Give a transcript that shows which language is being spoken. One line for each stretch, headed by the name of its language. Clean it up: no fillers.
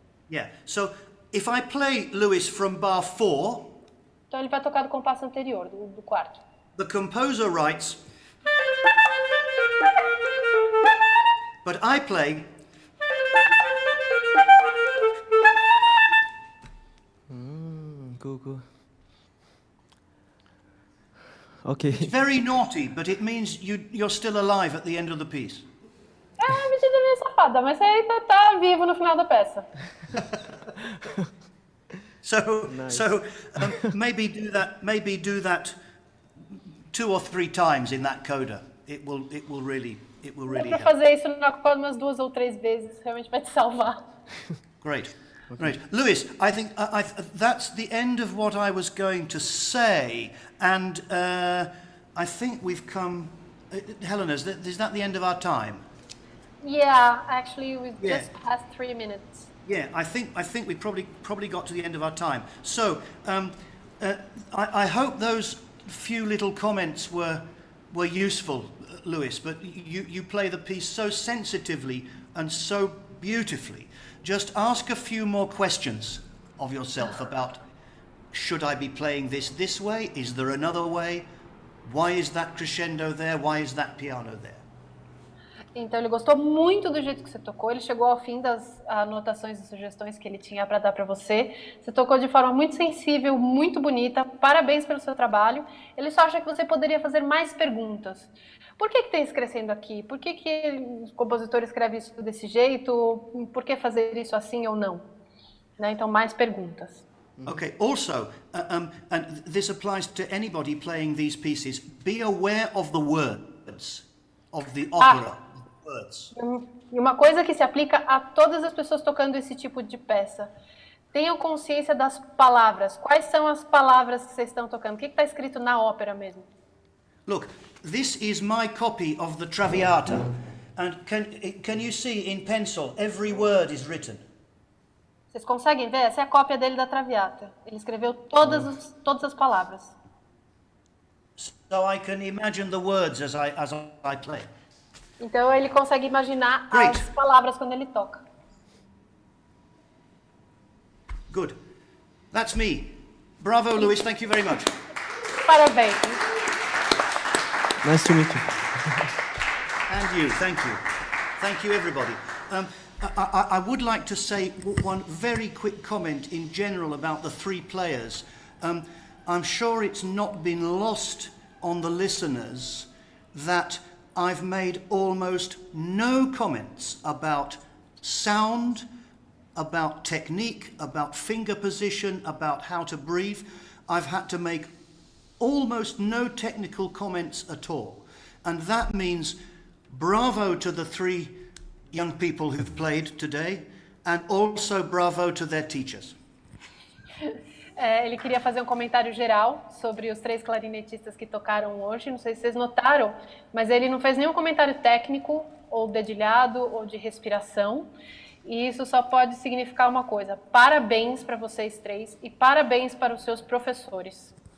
English: Yeah. So if I play Lewis from bar 4,
Portuguese: Então, ele vai tocar do compasso anterior, do quarto.
English: the composer writes, but I play Google. Okay. It's very naughty, but it means you're still alive at the end of the piece.
Portuguese: É uma medida meio safada, mas você ainda tá vivo no final da peça.
English: So maybe do that 2 or 3 times in that coda. It will really
Portuguese: Dá pra
English: help.
Portuguese: fazer isso na coda umas 2 ou 3 vezes, realmente vai te salvar.
English: Great. Great. Lewis, I think that's the end of what I was going to say, and I think we've come. Helena, is that the end of our time? Yeah, actually, we just passed 3 minutes. Yeah, I think we probably got to the end of our time. So I hope those few little comments were useful, Lewis. But you play the piece so sensitively and so beautifully. Just ask a few more questions of yourself about, should I be playing this way? Is there another way? Why is that crescendo there? Why is that piano there?
Portuguese: Então ele gostou muito do jeito que você tocou, ele chegou ao fim das anotações e sugestões que ele tinha para dar para você. Você tocou de forma muito sensível, muito bonita, parabéns pelo seu trabalho. Ele só acha que você poderia fazer mais perguntas. Por que tem esse crescendo aqui? Por que o compositor escreve isso desse jeito? Por que fazer isso assim ou não? Né? Então, mais perguntas.
English: Okay, also, and this applies to anybody playing these pieces, be aware of the words of the opera. Words.
Portuguese: E uma coisa que se aplica a todas as pessoas tocando esse tipo de peça. Tenham consciência das palavras. Quais são as palavras que vocês estão tocando? O que está escrito na ópera mesmo?
English: Look, this is my copy of the Traviata, and can you see in pencil every word is written?
Portuguese: Vocês conseguem ver? Essa é a cópia dele da Traviata. Ele escreveu todas as palavras.
English: So I can imagine the words as I play.
Portuguese: Então ele consegue imaginar
English: Great.
Portuguese: as palavras quando ele toca.
English: Good. That's me. Bravo, Lewis. Thank you very much.
Portuguese: Parabéns.
English: Nice to meet you. And you. Thank you. Thank you, everybody. I would like to say one very quick comment in general about the 3 players. I'm sure it's not been lost on the listeners that I've made almost no comments about sound, about technique, about finger position, about how to breathe. I've had to make almost no technical comments at all. And that means bravo to the 3 young people who've played today, and also bravo to their teachers.
Portuguese: Ele queria fazer um comentário geral sobre os 3 clarinetistas que tocaram hoje. Não sei se vocês notaram, mas ele não fez nenhum comentário técnico, ou dedilhado, ou de respiração. E isso só pode significar uma coisa. Parabéns para vocês 3 e parabéns para os seus professores.